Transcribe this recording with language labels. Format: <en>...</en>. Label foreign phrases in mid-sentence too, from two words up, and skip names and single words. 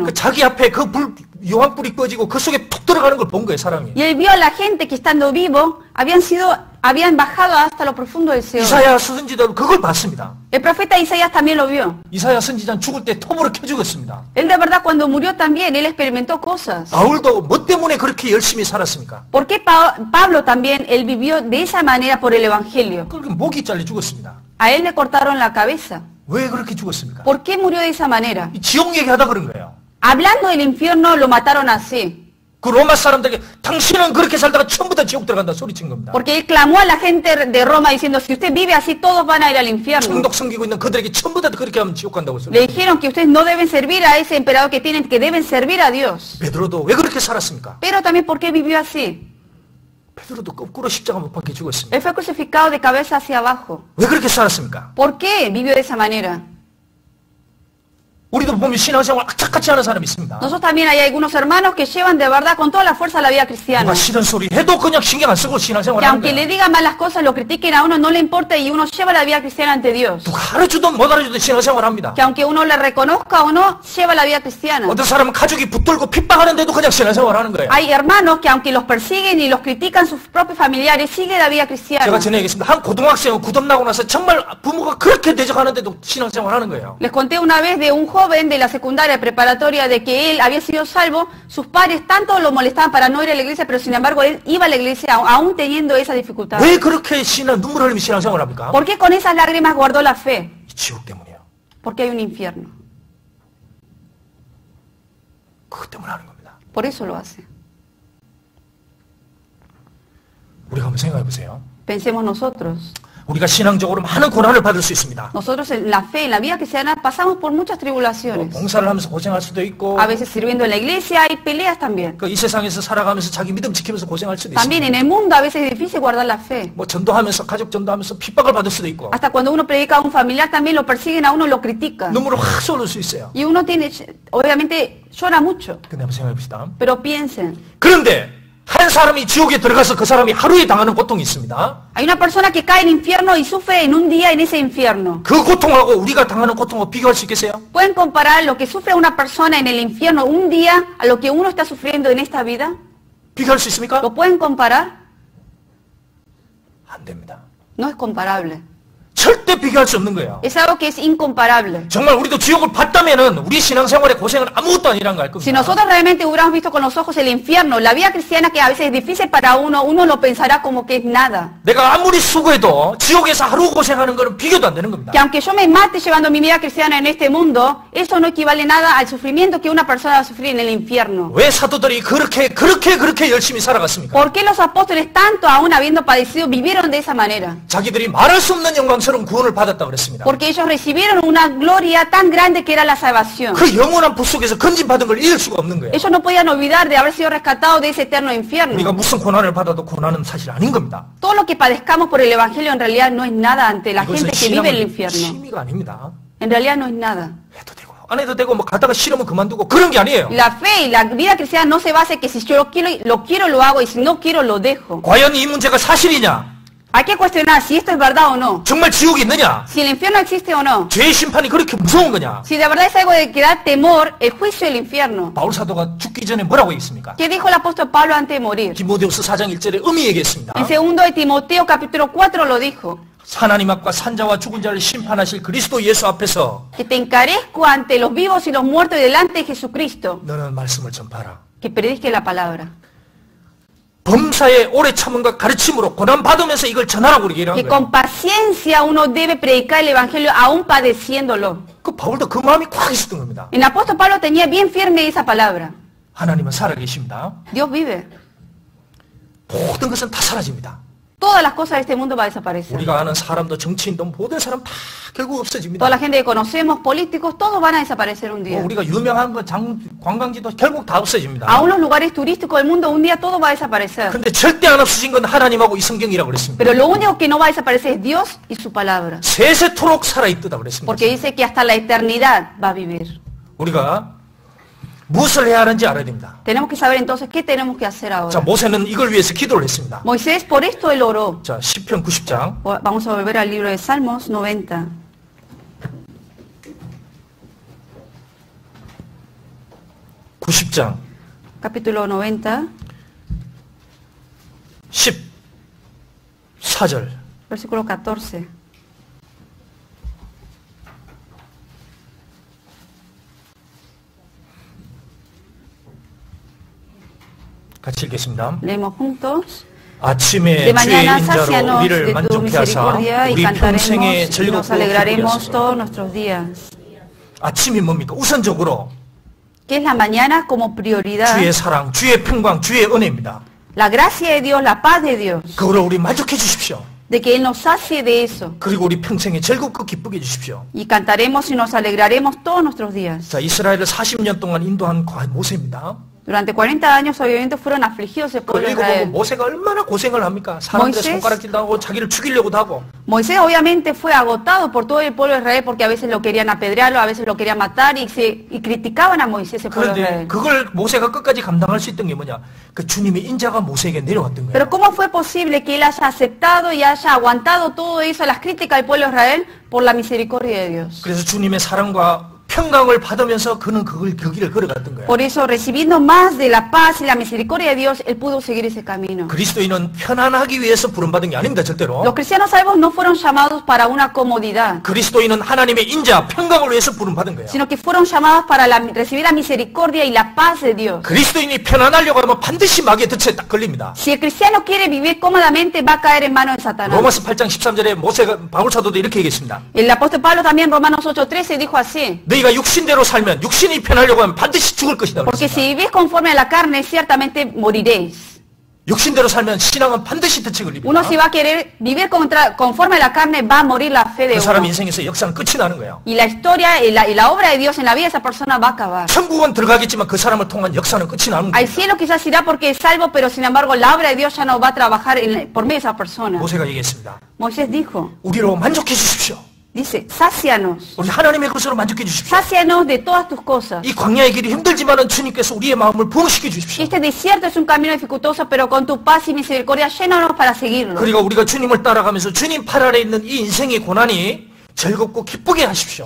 <ko>그 자기 앞에 그 요한불이 꺼지고 그 속에 툭 들어가는 걸 본 거예요, 사람이.</ko> <es>Y él vio a la gente que estando vivo habían bajado hasta lo profundo del Seol.</es> <ko>이사야 선지자도 그걸 봤습니다.</ko> <es>El profeta Isaías también lo vio.</es> <ko>이사야 선지자는 죽을 때 톱으로 켜 죽었습니다.</ko> <es>Él de verdad cuando murió también, él experimentó cosas.</es> <ko>바울도 뭐 때문에 그렇게 열심히 살았습니까?</ko> <es>¿Por qué Pablo también, él vivió de esa manera por el Evangelio?</es> <ko>그렇게 목이 잘려 죽었습니다.</ko> <es>A él le cortaron la cabeza.</es> <ko>왜 그렇게 죽었습니까?</ko> <es>¿Por qué murió de esa manera?</es> <ko>이 지옥 얘기하다 그런 거예요.</ko> <es>Hablando del infierno, lo mataron así.</es> <ko>그 로마 사람들에게 당신은 그렇게 살다가 전부 다 지옥 들어간다 소리친 겁니다.</ko> <es>Porque él clamó a la gente de Roma diciendo, si usted vive así, todos van a ir al infierno.</es> <ko>총독 섬기고 있는 그들에게 전부 다 그렇게 하면 지옥 간다고 소리.</ko> <es>Le dijeron que ustedes no deben servir a ese emperador que tienen, que deben servir a Dios.</es> <ko>베드로도 왜 그렇게 살았습니까?</ko> <es>Pero también, ¿por qué vivió así?</es> <ko>베드로도 거꾸로 십자가 못 박혀 죽었습니다.</ko> <es>Él fue crucificado de cabeza hacia abajo.</es> <ko>왜 그렇게 살았습니까?</ko> <es>¿Por qué vivió de esa manera?</es> <ko>우리도 보면 신앙생활 악착같이 하는 사람이 있습니다.</ko> <es>Nosotros también hay algunos hermanos que llevan de verdad con toda la fuerza la vida cristiana.</es> <ko>누가 싫은 소리 해도 그냥 신경 안 쓰고 신앙생활</ko> <es>Que</es> <ko>하는</ko> <es>aunque</es> <ko>거야.</ko> <es>le digan malas cosas, lo critiquen a uno, no le importa y uno lleva la vida cristiana ante Dios.</es> <ko>누가 알아주든 못 알아주든 신앙생활 합니다.</ko> <es>Que aunque uno le reconozca o no, lleva la vida cristiana.</es> <ko>어떤 사람은 가족이 붙들고 핍박하는데도 그냥 신앙생활 하는 거예요.</ko> <es>Hay hermanos que aunque los persiguen y los critican sus propios familiares, sigue la vida cristiana.</es> <ko>제가 전에 얘기했습니다. 한 고등학생은 구점 나고 나서 정말 부모가 그렇게 대적하는데도 신앙생활 하는 거예요.</ko> <es>Les conté una vez de un joven de la secundaria preparatoria de que él había sido salvo, sus padres tanto lo molestaban para no ir a la iglesia, pero sin embargo él iba a la iglesia aún teniendo esa dificultad.</es> <ko>왜 그렇게 눈물 흘리며 신앙생활 합니까?</ko> <es>¿Por qué con esas lágrimas guardó la fe?</es> <ko>지옥 때문이에요.</ko> <es>Porque hay un infierno.</es> <ko>그것 때문에 하는 겁니다.</ko> <es>Por eso lo hace.</es> <ko>우리가 한번 생각해 보세요.</ko> <es>Pensemos nosotros.</es> <ko>우리가 신앙적으로 많은 고난을 받을 수 있습니다.</ko> <es>Nosotros en la fe, en la vida cristiana, pasamos por muchas tribulaciones.</es> <ko>봉사를 하면서 고생할 수도 있고</ko> <es>A veces sirviendo en la iglesia hay peleas también.</es> <ko>이 세상에서 살아가면서 자기 믿음 지키면서 고생할 수도</ko> <es>También</es> <ko>있습니다.</ko> <es>en el mundo a veces es difícil guardar la fe.</es> <ko>뭐 전도하면서 가족 전도하면서 핍박을 받을 수도 있고</ko> <es>Hasta cuando uno predica a un familiar también lo persiguen a uno, lo critican.</es> <ko>눈물을 확 쏟을 수 있어요.</ko> <es>Y uno tiene, obviamente llora mucho.</es> <ko>근데 한번 생각해 봅시다.</ko> <es>Pero piensen,</es> <ko>그런데 한 사람이 지옥에 들어가서 그 사람이 하루에 당하는 고통이 있습니다.</ko> <es>hay una persona que cae en infierno y sufre en un día en ese infierno.</es> <ko>그 고통하고 우리가 당하는 고통하고 비교할 수 있겠어요?</ko> <es>¿Pueden comparar lo que sufre una persona en el infierno un día a lo que uno está sufriendo en esta vida?</es> <ko>비교할 수 있습니까?</ko> <es>¿Lo pueden comparar?</es> <ko>안 됩니다.</ko> <es>No es comparable.</es> <ko>절대 비교할 수 없는 거예요.</ko> <es>Es algo que es incomparable.</es> <ko>정말 우리도 지옥을 봤다면은 우리 신앙생활의 고생은 아무것도 아니란 걸 알</ko> <es>Si</es> <ko>겁니다.</ko> <es>nosotros realmente hubiéramos visto con los ojos el infierno, la vida cristiana que a veces es difícil para uno, uno lo pensará como que es nada.</es> <ko>내가 아무리 수고해도 지옥에서 하루 고생하는 거는 비교도 안 되는 겁니다.</ko> <es>Que aunque yo me mate llevando mi vida cristiana en este mundo, eso no equivale nada al sufrimiento que una persona va a sufrir en el infierno.</es> <ko>왜 사도들이 그렇게 열심히 살아갔습니까?</ko> <es>¿Por qué los apóstoles, tanto aún habiendo padecido, vivieron de esa manera?</es> <ko>자기들이 말할 수 없는 영광 영광스러운 구원을 받았다고 그랬습니다.</ko> <es>Porque ellos recibieron una gloria tan grande que era la salvación.</es> <ko>그 영원한 불 속에서 건진받은 걸 잊을 수가 없는 거예요.</ko> <es>Ellos no podían olvidar de haber sido rescatados de ese eterno</es> <ko>우리가</ko> <es>infierno.</es> <ko>무슨 고난을 받아도 고난은 사실 아닌 겁니다.</ko> <es>Todo lo que padezcamos por el Evangelio en realidad no es nada ante la gente</es> <ko>이것은</ko> <es>que vive el</es> <ko>신앙은</ko> <es>infierno.</es> <ko>취미가 아닙니다.</ko> <es>En realidad no es nada.</es> <ko>해도 되고 안 해도 되고 뭐 가다가 싫으면 그만두고 그런 게 아니에요.</ko> <es>La fe y la vida cristiana no se basa en que si yo lo quiero lo hago y si no quiero lo dejo.</es> <ko>과연 이 문제가 사실이냐?</ko> <es>Hay que cuestionar si esto es verdad o no.</es> <ko>정말 지옥이 있느냐?</ko> <es>Si el infierno existe o no.</es> <ko>죄의 심판이 그렇게 무서운 거냐?</ko> <es>Si de verdad es algo de que da temor, el juicio del infierno.</es> <ko>바울 사도가 죽기 전에 뭐라고 했습니까?</ko> <es>¿Qué dijo el apóstol Pablo antes de morir?</es> <ko>디모데후서 4장 1절에 음이 얘기했습니다.</ko> <es>En 2 de Timoteo capítulo 4 lo dijo.</es> <ko>하나님 앞과 산자와 죽은 자를 심판하실 그리스도 예수 앞에서</ko> <es>Que te encarezco ante los vivos y los muertos y delante de Jesucristo.</es> <ko>너는 말씀을 전파하라.</ko> <es>Que predique la palabra.</es> <ko>범사에 오래 참음과 가르침으로 고난 받으면서 이걸 전하라고 우리에게</ko> <es>Que</es> <ko>이런 거예요.</ko> <es>con paciencia uno debe predicar el evangelio aún padeciéndolo.</es> <ko>그 바울도 그 마음이 꽉 있었던 겁니다.</ko> <es>El apóstol Pablo tenía bien firme esa palabra.</es> <ko>하나님은 살아계십니다.</ko> <es>Dios vive.</es> <ko>모든 것은 다 사라집니다.</ko> <es>Todas las cosas de este mundo va a desaparecer.</es> <ko>우리가 아는 사람도 정치인도 모든 사람 다 결국 없어집니다.</ko> <es>Toda la gente que conocemos, políticos, todos van a desaparecer un día.</es> <ko>우리가 유명한 거 관광지도 결국 다 없어집니다.</ko> <es>Aún los lugares turísticos del mundo, un día todo va a desaparecer.</es> <ko>근데 절대 안 없어진 건 하나님하고 이 성경이라고 그랬습니다.</ko> <es>Pero lo único que no va a desaparecer es Dios y su palabra.</es> <ko>세세토록 살아있다 그랬습니다.</ko> <es>Porque dice que hasta la eternidad va a vivir.</es> <ko>우리가 무엇을 해야 하는지 알아야 됩니다.</ko> <es>Tenemos que saber entonces qué tenemos que hacer</es> <ko>자,</ko> <es>ahora.</es> <ko>모세는 이걸 위해서 기도를 했습니다.</ko> <es>Moisés por esto él oró.</es> <ko>자, 시편 90장</ko> <es>Vamos a volver al libro de Salmos 90.</es> <ko>90장</ko> <es>Capítulo 90,</es> <ko>14절</ko> <es>versículo 14.</es> <ko>같이 읽겠습니다.</ko> <es>Leemos juntos.</es> <ko>아침에</ko> <es>De</es> <ko>주의</ko> <es>mañana</es> <ko>인자로</ko> <es>sácianos</es> <ko>우리를</ko> <es>de tu</es> <ko>만족케 하사</ko> <es>misericordia y</es> <ko>우리 평생에</ko> <es>cantaremos y nos</es> <ko>즐겁고 기쁘게</ko> <es>alegraremos</es> <ko>하소서.</ko> <es>todos nuestros días.</es> <ko>아침이 뭡니까? 우선적으로</ko> <es>¿Qué es la mañana como prioridad?</es> <ko>주의 사랑, 주의 평강, 주의 은혜입니다.</ko> <es>La gracia de Dios, la paz de Dios.</es> <ko>그거를 우리 만족해 주십시오.</ko> <es>De que Él nos sacie de eso.</es> <ko>그리고 우리 평생에 즐겁고 기쁘게 해주십시오.</ko> <es>Y cantaremos y nos alegraremos todos nuestros días.</es> <ko>자, 이스라엘을 40년 동안 인도한 모세입니다.</ko> <es>Durante 40 años obviamente fueron afligidos el</es> <ko>그걸</ko> <es>pueblo de</es> <ko>읽어보고</ko> <es>Israel.</es> <ko>모세가 얼마나 고생을 합니까? 사람들 모이세스? 손가락질도 하고 자기를 죽이려고도 하고.</ko> <es>Moisés obviamente fue agotado por todo el pueblo de Israel porque a veces lo querían apedrearlo, a veces lo querían matar y criticaban a Moisés, el pueblo de</es> <ko>그런데</ko> <es>Israel.</es> <ko>그걸 모세가 끝까지 감당할 수 있던 게 뭐냐? 그 주님의 인자가 모세에게 내려왔던 거예요.</ko> <es>Pero ¿cómo fue posible que él haya aceptado y haya aguantado todo eso, las críticas del pueblo de Israel, por la misericordia de Dios?</es> <ko>그래서 주님의 사랑과 평강을 받으면서 그는 그 길을 걸어갔던 거예요.</ko> <es>Por eso, recibiendo más de la paz y la misericordia de Dios, él pudo seguir ese camino.</es> <ko>그리스도인은 편안하기 위해서 부름받은 게 아닙니다, 절대로.</ko> <es>Los cristianos salvos no fueron llamados para una comodidad,</es> <ko>그리스도인은 하나님의 인자, 평강을 위해서 부름받은 거예요.</ko> <es>sino que fueron llamados para recibir la misericordia y la paz de Dios.</es> <ko>그리스도인이 편안하려고 하면 반드시 마귀의 덫에 딱 걸립니다.</ko> <es>Si el cristiano quiere vivir cómodamente, va a caer en manos de Satanás.</es> <ko>로마서 8장 13절에 바울 사도도 이렇게 얘기했습니다.</ko> <es>El apóstol Pablo también, Romanos 8:13, dijo así:</es> <ko>너희가 육신대로 살면 육신이 편하려고 하면 반드시 죽을 것이다.</ko> <es>porque</es> <ko>그랬습니다.</ko> <es>si vivís conforme a la carne, ciertamente moriréis.</es> <ko>육신대로 살면 신앙은 반드시 덫에 걸립니다.</ko> <es>Uno si va a querer vivir conforme a la carne, va a morir la fe de</es> <ko>그 사람</ko> <es>uno.</es> <ko>인생에서 역사는 끝이 나는 거예요.</ko> <es>Y la historia y la obra de Dios en la vida de esa persona va a acabar.</es> <ko>천국은 들어가겠지만 그 사람을 통한 역사는 끝이 나는</ko> <es>Al</es> <ko>거예요.</ko> <es>cielo quizás irá porque es salvo, pero sin embargo la obra de Dios ya no va a trabajar por medio de esa persona.</es> <ko>모세가 얘기했습니다.</ko> <es>Moisés dijo,</es> <ko>우리로 만족해 주십시오.</ko> <es>dice, sácianos,</es> <ko>우리 하나님의 것으로 만족해 주십시오.</ko> <es>sácianos de todas tus cosas.</es> <ko>이 광야의 길이 힘들지만은 주님께서 우리의 마음을 부흥시켜</ko> <es>Y</es> <ko>주십시오.</ko> <es>este desierto es un camino dificultoso, pero con tu paz y misericordia llénanos para seguirlo.</es> <ko>그리고 우리가 주님을 따라가면서 주님 팔 아래 있는 이 인생의 고난이 즐겁고 기쁘게 하십시오.</ko>